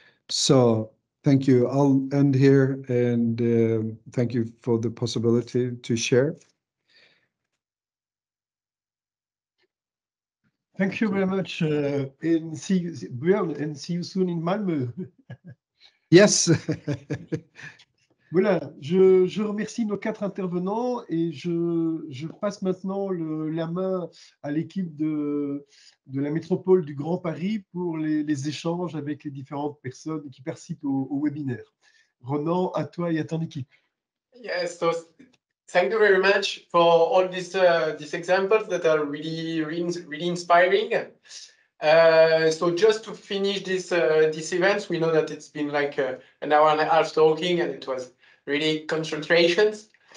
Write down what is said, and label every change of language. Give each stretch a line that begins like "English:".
English: So thank you. I'll end here, and thank you for the possibility to share. Thank you very much, and see you, Björn, and see you soon in Malmö. Yes.
French: Voilà, je remercie nos 4 intervenants et je passe maintenant la main à l'équipe de la métropole du Grand Paris pour les échanges avec les différentes personnes qui participent au webinaire. Ronan, à toi et à ton équipe.
English: Yes, so thank you very much for all these examples that are really inspiring. So just to finish this event, we know that it's been like an hour and a half talking, and it was really concentrations.